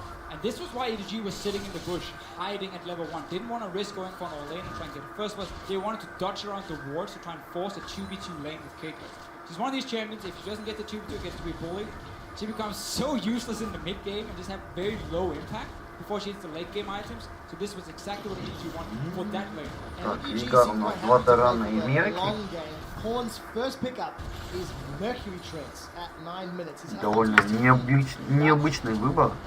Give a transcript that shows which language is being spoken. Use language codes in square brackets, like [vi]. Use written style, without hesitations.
[en] And this was why EDG was sitting in the bush, hiding at level 1. Didn't want to risk going for an all lane and trying to get it. First was they wanted to dodge around the wards to try and force a 2v2 lane with Caitlyn. She's one of these champions, if she doesn't get the 2v2, gets to be bullied. She becomes so useless in the mid game and just have very low impact before she hits the late game items. So this was exactly what EDG wanted for that lane. [ru] Так, Игар у нас 2 тарана и Мерки. [en] Horn's first pickup is Mercury Treads at 9 minutes. [ru] Довольно необычный выбор.